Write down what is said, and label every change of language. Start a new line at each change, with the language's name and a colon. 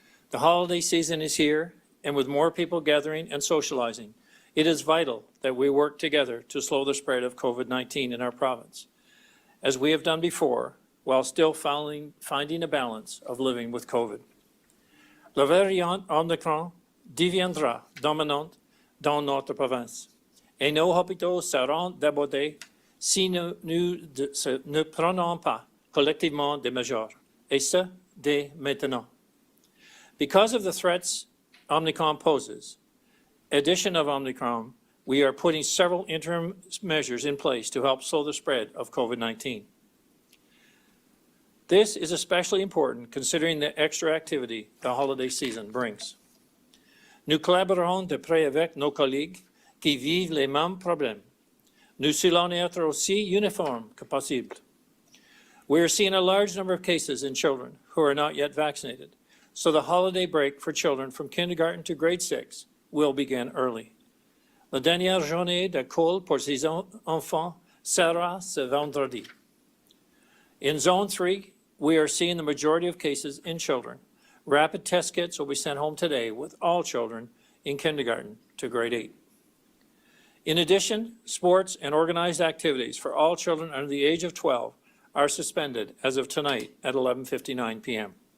English: The holiday season is here, and with more people gathering and socializing, it is vital that we work together to slow the spread of COVID-19 in our province, as we have done before, while still finding a balance of living with COVID.
French: Le variant Omicron deviendra dominante dans notre province. Et nos hôpitaux seront débordés si nous ne prenons pas collectivement des mesures, et ce, dès maintenant.
English: Because of the threats Omicron poses, addition of Omicron, we are putting several interim measures in place to help slow the spread of COVID-19. This is especially important considering the extra activity the holiday season brings.
French: Nous collaborons de près avec nos collègues qui vivent les mêmes problèmes. Nous allons être aussi uniformes que possible.
English: We are seeing a large number of cases in children who are not yet vaccinated, so the holiday break for children from kindergarten to grade 6 will begin early.
French: La dernière journée d'école pour ces enfants sera ce vendredi.
English: In Zone 3, we are seeing the majority of cases in children. Rapid test kits will be sent home today with all children in kindergarten to grade 8. In addition, sports and organized activities for all children under the age of 12 are suspended as of tonight at 11:59 p.m.